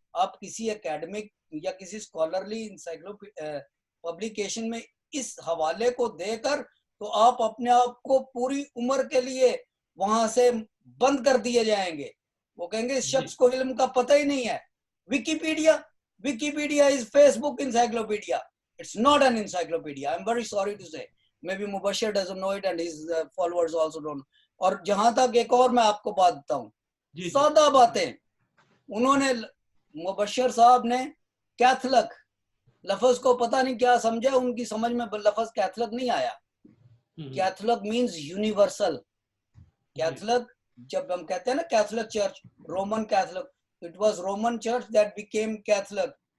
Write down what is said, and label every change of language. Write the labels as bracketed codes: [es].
[hi] आप किसी एकेडमिक या किसी स्कॉलरली पब्लिकेशन में इस हवाले को देकर तो आप अपने आप को पूरी उम्र के लिए वहां से बंद कर दिए जाएंगे। वो कहेंगे इस शख्स को इल्म का पता ही नहीं है। [en] Wikipedia is Facebook encyclopedia, it's not an encyclopedia, I'm very sorry to say, maybe Mubashir doesn't know it and his followers also don't। [hi] और जहां तक एक और मैं आपको बात बताऊं, सादा बातें, उन्होंने मुबशर साहब ने कैथलिक लफ्ज को पता नहीं क्या समझा, उनकी समझ में लफ्ज कैथलिक नहीं आया। [en] Catholic means universal. [hi] कैथलिक, जब हम कहते हैं ना Catholic church, Roman Catholic, [en] It was Roman church that became Catholic.